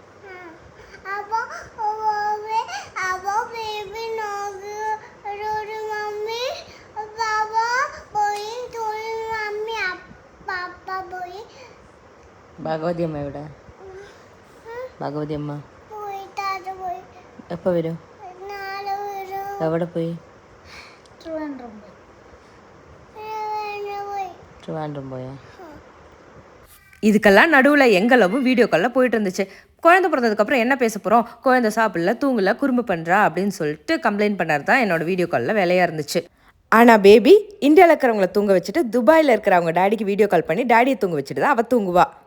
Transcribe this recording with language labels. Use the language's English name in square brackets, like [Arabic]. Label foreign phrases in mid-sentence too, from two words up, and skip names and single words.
[Malayalam] ഭഗവതി അമ്മ എവിടെ? ഭഗവതി അമ്മ എപ്പോൾ വരും? എവിടെ പോയി? ട്രിവാൻഡ്രം പോയി. ട്രിവാൻഡ്രം പോയാ? [Tamil] இதுக்கெல்லாம் நடுவில் எங்களவும் வீடியோ காலில் போயிட்டு இருந்துச்சு. குழந்தை பிறந்ததுக்கப்புறம் என்ன பேச போகிறோம், குழந்தை சாப்பிடல, தூங்கல, குறும்பு பண்ணுறா அப்படின்னு சொல்லிட்டு கம்ப்ளைண்ட் பண்ணார் தான் என்னோடய வீடியோ காலில் வேலையாக இருந்துச்சு. ஆனால் பேபி இந்தியாவில் இருக்கிறவங்கள தூங்க வச்சுட்டு துபாயில் இருக்கிறவங்க டேடிக்கு வீடியோ கால் பண்ணி டேடியை தூங்க வச்சுட்டு தான் அவள் தூங்குவா.